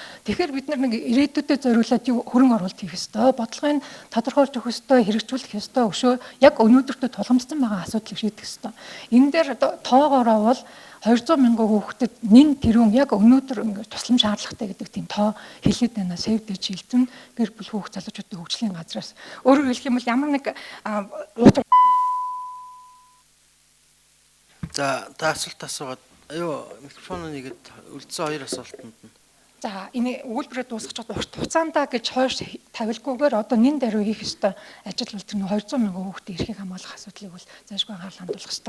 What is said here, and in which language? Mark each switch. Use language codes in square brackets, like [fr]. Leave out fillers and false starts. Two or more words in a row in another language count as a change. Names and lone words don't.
[mn] Тэгэхээр бид нар нэг ирээдүйдээ зориулаад хөрөнгө оруулалт хийх ёстой. Бодлогын тодорхойлж өгөх ёстой, хэрэгжүүлэх ёстой өшөө яг өнөөдөртөө тулгамдсан байгаа асуудлыг шийдэх ёстой. Энэ дээр тоогоороо бол 200 мянган хүүхдэд нэн тэрүүн яг өнөөдөр ингээд тусламж шаардлагатай гэдэг тийм тоо хэлээд байна. Save the Children гэр бүл хүүхд залуучуудын хөгжлийн газраас. Өөрөөр хэлэх юм бол ямар нэг За та асуулт асуугаад микрофон нэгэд үлдсэн хоёр асуултанд нь. За энэ өгүүлбэрээ дуусгах урт хугацаанда гэж хойш тавилгүйгээр одоо нэн даруй хийх ёстой ажил бол тэр 200 мянган хүүхдийн эрхийг хамгаалах асуудлыг бол заашгүй анхаарал хандуулах ёстой.